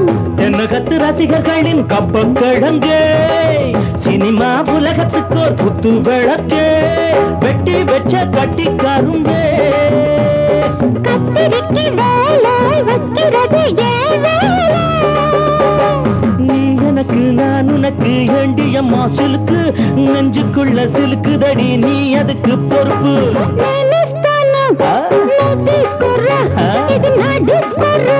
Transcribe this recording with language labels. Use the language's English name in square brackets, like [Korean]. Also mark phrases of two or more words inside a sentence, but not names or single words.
[Tamil] என்ன கத்து ரசிகர்களின் கப்பக்கிழங்கே சினிமா உலகத்துக்கு ஒரு புத்து விளக்கே வெட்டி வச்ச கட்டி கரும்பே கத்திரிக்கு வேலை வைக்கிறது ஏன் வேலை? நீ எனக்கு நான் உனக்கு ஏண்டியம்மா சிலுக்கு நெஞ்சுக்குள்ள சிலுக்குதடி நீ அதுக்கு பொறுப்பு [Telugu] నేనిస్తాను ఆ? నువ్వు తీసుకురా ఆ? ఇది నా డిస్కురా